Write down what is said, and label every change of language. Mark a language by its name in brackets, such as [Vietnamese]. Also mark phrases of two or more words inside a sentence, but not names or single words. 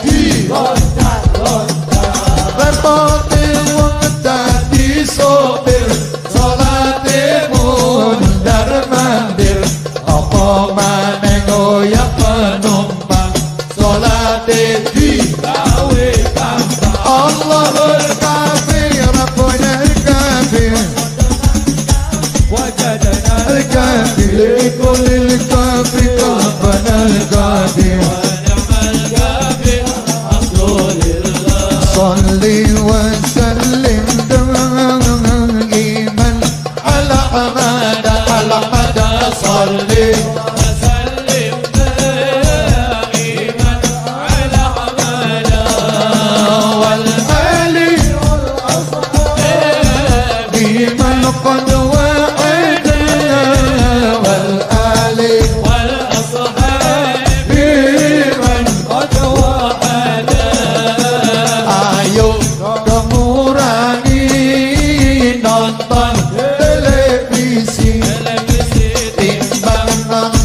[Javanese] repote wong dadi sopir salate mundar mandir apa maneh ngoyak penumpang salate digawe gampang [Arabic] الله الكافي ربنا الكافي وجدنا الكافي لكل الكافي ربنا الكافي صلي وسلم دائما على حمد صلي وسلم دائما على حمد والآل والأصحاب بمن قد وعد والآل والأصحاب بمن قد وعد [Indonesian] ayo mengurangi nonton televisi timbang